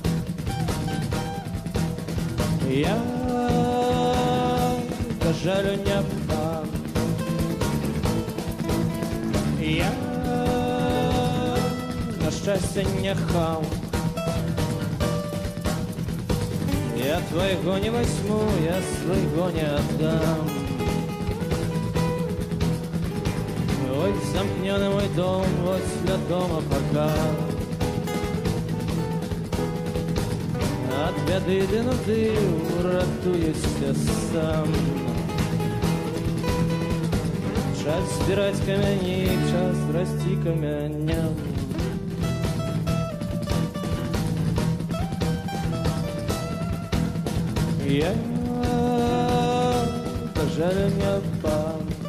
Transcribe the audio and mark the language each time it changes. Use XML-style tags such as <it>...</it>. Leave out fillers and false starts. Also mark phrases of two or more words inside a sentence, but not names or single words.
<uk>Я, на жаль, не там. Я, на щастя, не хам.</uk> <ru>Я твоего не возьму, я своего не отдам. Ой, замкнённый мой дом, возле дома пока. От беды до нужды уратуюся сам.</ru> <uk>Час збирать камені, час расти каменям. Я, на жаль, не пан.</uk>